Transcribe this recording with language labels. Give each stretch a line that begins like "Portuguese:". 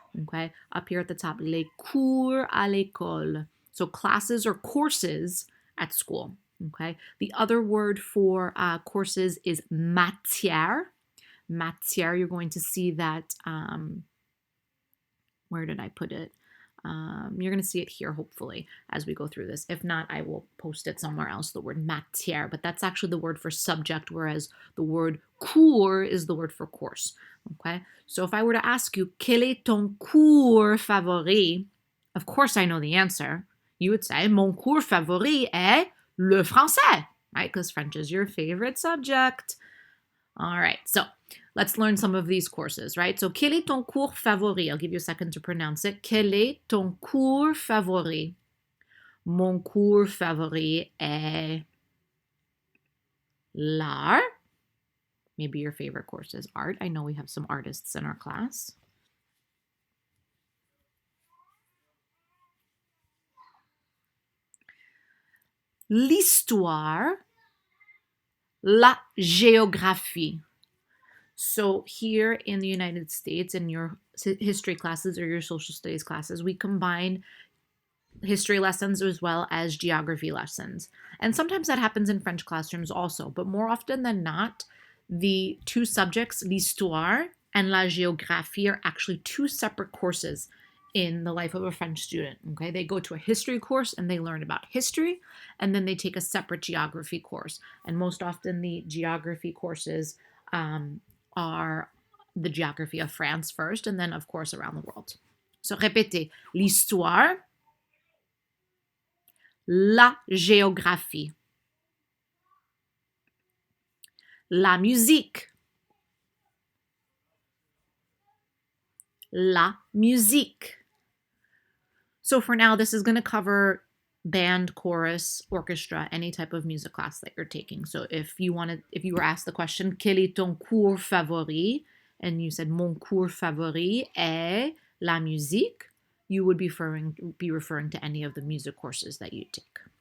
English: Okay, up here at the top,
French: les cours à l'école.
English: So classes or courses at school. Okay, the other word for courses is matière. Matière, you're going to see that, where did I put it? You're going to see it here, hopefully, as we go through this. If not, I will post it somewhere else, the word matière, but that's actually the word for subject, whereas the word cours is the word for course, okay? So if I were to ask you,
French: quel est ton cours favori?
English: Of course I know the answer. You would say,
French: mon cours favori est le français,
English: right? Because French is your favorite subject. All right, so let's learn some of these courses, right? So,
French: quel est ton cours favori?
English: I'll give you a second to pronounce it.
French: Quel est ton cours favori? Mon cours favori est l'art.
English: Maybe your favorite course is art. I know we have some artists in our class.
French: L'histoire, la géographie.
English: So here in the United States, in your history classes or your social studies classes, we combine history lessons as well as geography lessons. And sometimes that happens in French classrooms also, but more often than not, the two subjects, l'histoire and la géographie, are actually two separate courses in the life of a French student. Okay, they go to a history course and they learn about history, and then they take a separate geography course. And most often, the geography courses are the geography of France first, and then, of course, around the world.
French: So, répétez, l'histoire, la géographie, la musique, la musique.
English: So for now, this is going to cover band, chorus, orchestra, any type of music class that you're taking. So if you were asked the question,
French: quel est ton cours favori?
English: And you said,
French: mon cours favori est la musique,
English: you would be referring to any of the music courses that you take.